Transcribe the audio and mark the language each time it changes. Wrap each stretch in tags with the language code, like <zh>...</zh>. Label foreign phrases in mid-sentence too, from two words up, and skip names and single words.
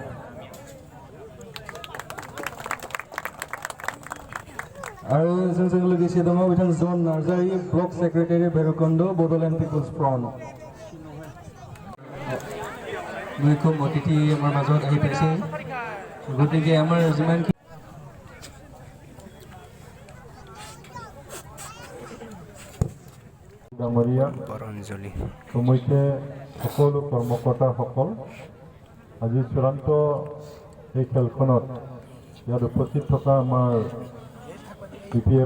<brx>आरो जोंजों लोगोसे दङ बिथां जन नार्जारि ब्लक सेक्रेटारि भैरबकुन्द बड'लेण्ड पिपल्स फ्रन्ट मैखोम अतिथि</brx> <as>আমাৰ মাজত আহি পাইছে গতিকে আমাৰ যিমান সমস্যে সকলো কৰ্মকৰ্তাসকল আজি চূড়ান্ত এই খেলখনত ইয়াত উপস্থিত থকা আমাৰ PPF</as>